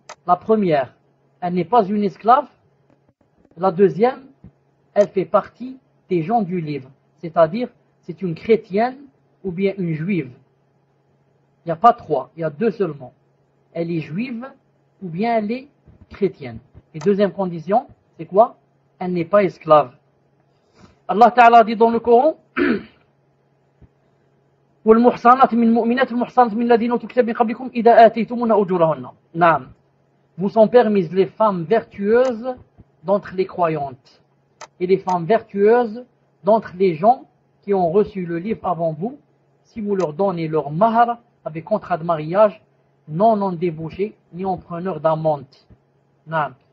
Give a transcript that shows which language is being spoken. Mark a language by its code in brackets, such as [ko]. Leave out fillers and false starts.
[fr] La première, elle n'est pas une esclave. La deuxième, elle fait partie des gens du livre, c'est-à-dire c'est une chrétienne ou bien une juive. Il n'y a pas trois, il y a deux seulement. Elle est juive ou bien elle est chrétienne. Et deuxième condition, c'est quoi? Elle n'est pas esclave. Allah Ta'ala dit dans le Coran, [ar] والمحصنات من المؤمنات والمحصنات من الذين أوتوا الكتاب من قبلكم إذا آتيتموهن أجورهن. نعم. [fr] Vous sont permises les femmes vertueuses d'entre les croyantes et les femmes vertueuses d'entre les gens qui ont reçu le livre avant vous, si vous leur donnez leur mahar avec contrat de mariage, non en débauché ni en preneur d'amante. Non.